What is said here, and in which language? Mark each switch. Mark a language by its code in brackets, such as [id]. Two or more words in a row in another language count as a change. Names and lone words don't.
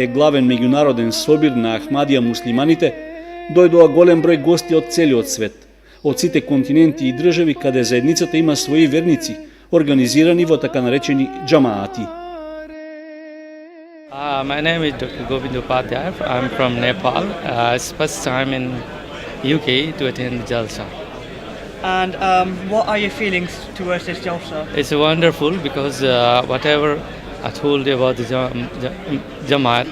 [mk] главен меѓународен собир на Ахмадија муслиманите, дојдоа голем број гости од целиот свет, од сите континенти и држави каде заедницата има своји верници, организирани во така наречени џамаати. [en] My name is Dr. Govind Upadhyay. I'm from Nepal. It's first time in UK to attend Jalsa. And what are your feelings towards this Jalsa? It's wonderful because whatever I told you about the Jamaat.